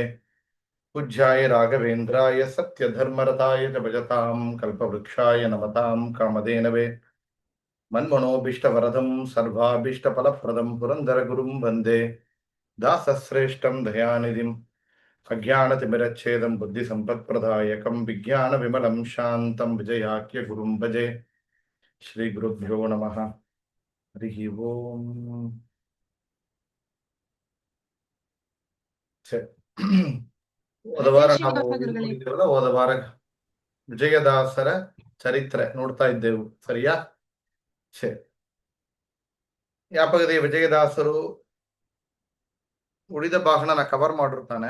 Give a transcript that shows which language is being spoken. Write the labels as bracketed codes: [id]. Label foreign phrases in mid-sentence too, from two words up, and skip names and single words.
[sa] पूज्याय राघवेन्द्राय सत्यधर्मरताय च भजतां कल्पवृक्षाय नमतां कामधेनवे मन्मनोभीष्टवरदं सर्वाभीष्टफलप्रदं पुरन्दरगुरुं वन्दे दासश्रेष्ठं दयानिधिम् अज्ञानतिमिरच्छेदं बुद्धिसम्पत्प्रदायकं विज्ञानविमलं शान्तं विजयाख्यगुरुं भजे। श्रीगुरुभ्यो नमः। हरिः ओम्। [kn] ಹೋದ ವಾರ ನಾವು ಮುಗಿದಿದ್ದೇವಲ್ಲ, ಹೋದ ವಾರ ವಿಜಯದಾಸರ ಚರಿತ್ರೆ ನೋಡ್ತಾ ಇದ್ದೆವು, ಸರಿಯಾ? ಸರಿ, ಯಾಪಗದೆ ವಿಜಯದಾಸರು ಉಳಿದ ಭಾಗನ ಕವರ್ ಮಾಡಿರ್ತಾನೆ.